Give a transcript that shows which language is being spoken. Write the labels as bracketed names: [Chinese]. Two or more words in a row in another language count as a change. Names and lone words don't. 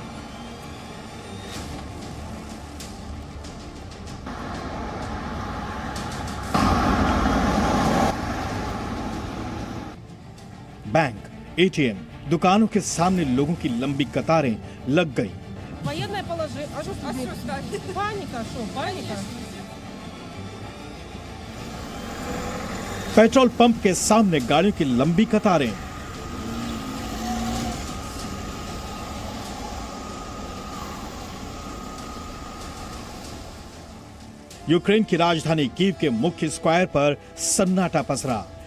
[Hindi] बैंक, एटीएम, दुकानों के सामने लोगों की लंबी कतारें लग गई। [Russian] Военное положение. А что сказать? Паника, что? Паника? [Hindi] पेट्रोल पंप के सामने गाड़ियों की लंबी कतारें। यूक्रेन की राजधानी कीव के मुख्य स्क्वायर पर सन्नाटा पसरा।